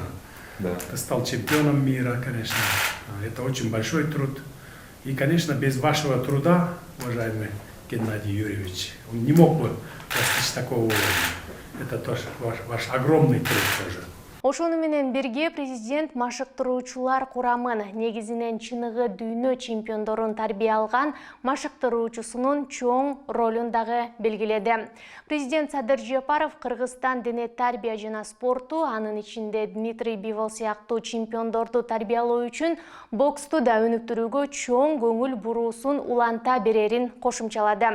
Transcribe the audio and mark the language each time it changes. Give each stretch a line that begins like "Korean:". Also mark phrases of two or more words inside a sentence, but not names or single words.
Russian: Да. Ты стал чемпионом мира, конечно. Это очень большой труд. И, конечно, без вашего труда, уважаемый Геннадий Юрьевич, он не мог бы достичь такого уровня. Это тоже ваш огромный труд тоже.
Kyrgyz: Ошону менен бирге президент машыктыруучулар курамын, негизинен чыныгы дүйнө чемпиондорун тарбия алган машыктыруучусунун чоң ролун дагы белгиледи. Президент Садыр Жапаров Кыргызстан дене тарбия жана спорту, анын ичинде Дмитрий Бивол сыяктуу чемпиондорду тарбиялоо үчүн боксту да өнүктүрүүгө чоң көңүл буруусун уланта берерин кошумчалады.